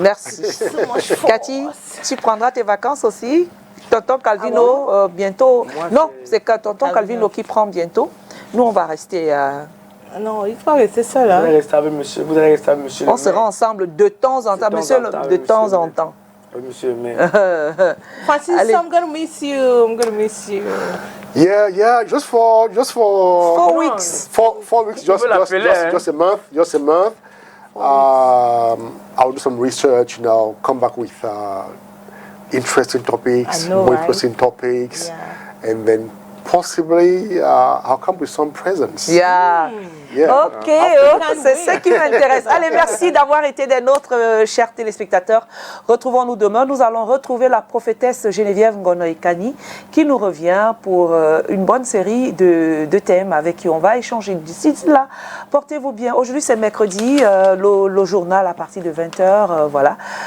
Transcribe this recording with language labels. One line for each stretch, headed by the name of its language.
French: Merci. Cathy, tu prendras tes vacances aussi. Tonton Calvino, bientôt. Non, c'est tonton Calvino qui prend bientôt. Nous, on va rester... Non, il faut rester seul. Hein. Vous allez rester avec monsieur. Vous allez rester avec monsieur. On sera ensemble de temps en temps. Monsieur, de temps en temps. Monsieur le maire.
English: Francis, I'm going to miss you. I'm going to miss you. Yeah. Just for 4 weeks. 4 weeks. Just a month. Just a month. I'll do some research. Come back with interesting topics, interesting topics, and then possibly I'll come with some presents. Yeah.
French: Ok, c'est ce qui m'intéresse. Allez, merci d'avoir été des nôtres, chers téléspectateurs. Retrouvons-nous demain. Nous allons retrouver la prophétesse Geneviève Ngonoïkani qui nous revient pour une bonne série de thèmes avec qui on va échanger. D'ici là, portez-vous bien. Aujourd'hui, c'est mercredi, le journal à partir de 20h. Voilà.